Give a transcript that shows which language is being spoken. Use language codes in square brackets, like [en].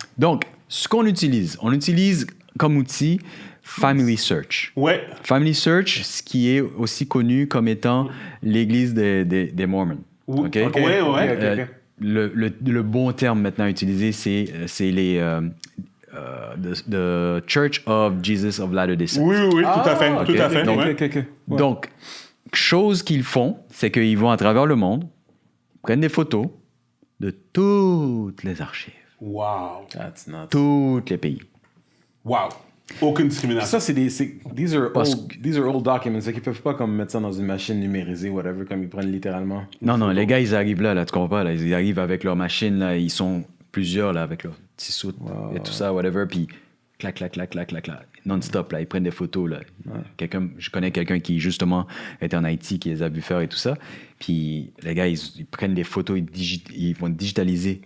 [fr] Donc, ce qu'on utilise, on utilise comme outil Family Search. Ouais. Family Search, ce qui est aussi connu comme étant l'église des Mormons. OK? Ouais. Le bon terme maintenant utilisé, c'est les... [en] the Church of Jesus of Latter-day Saints. [fr] Oui, tout à fait. ok. Tout à fait. Donc, ouais. Donc, chose qu'ils font, c'est qu'ils vont à travers le monde, prennent des photos de toutes les archives, Wow. [en] That's nuts. [fr] tous les pays. Wow. Aucune discrimination. [en] Ça, these are old documents. [fr] Ils ne peuvent pas comme mettre ça dans une machine numérisée, whatever, comme ils prennent littéralement. Non, les gars, ils arrivent là, tu comprends pas, là, ils arrivent avec leur machine, là, ils sont plusieurs, là, avec leur petit soute et tout ça, whatever, puis clac, non-stop, là, ils prennent des photos, là. Je connais quelqu'un qui, justement, était en Haïti, qui les a vu faire et tout ça, puis les gars, ils prennent des photos, ils vont digitaliser